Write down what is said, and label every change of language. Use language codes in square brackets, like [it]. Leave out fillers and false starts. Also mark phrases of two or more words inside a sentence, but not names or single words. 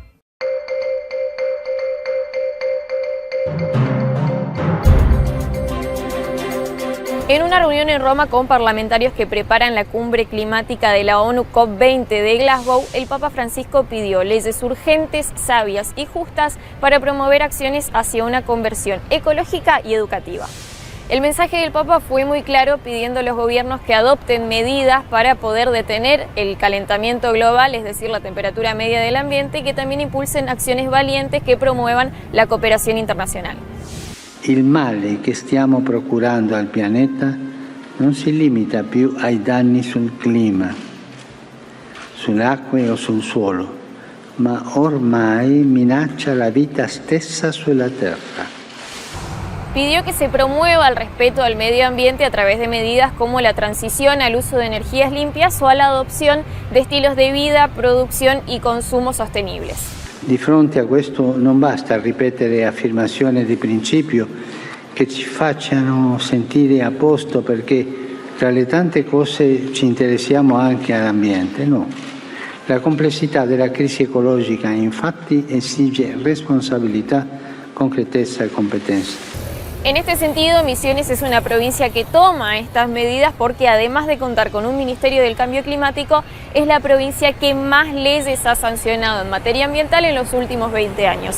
[es] En una reunión en Roma con parlamentarios que preparan la cumbre climática de la ONU COP20 de Glasgow, el Papa Francisco pidió leyes urgentes, sabias y justas para promover acciones hacia una conversión ecológica y educativa. El mensaje del Papa fue muy claro, pidiendo a los gobiernos que adopten medidas para poder detener el calentamiento global, es decir, la temperatura media del ambiente, y que también impulsen acciones valientes que promuevan la cooperación internacional. [it] Il male che stiamo procurando al pianeta non si limita più ai danni sul clima, sulle acque o sul suolo, ma ormai minaccia la vita stessa sulla Terra. [es] Pidió que se promueva el respeto al medio ambiente a través de medidas como la transición al uso de energías limpias o a la adopción de estilos de vida, producción y consumo sostenibles. [it] Di fronte a questo non basta ripetere affermazioni di principio che ci facciano sentire a posto perché tra le tante cose ci interessiamo anche all'ambiente, no. La complessità della crisi ecologica infatti esige responsabilità, concretezza e competenza. [es] En este sentido, Misiones es una provincia que toma estas medidas porque, además de contar con un Ministerio del Cambio Climático, es la provincia que más leyes ha sancionado en materia ambiental en los últimos 20 años.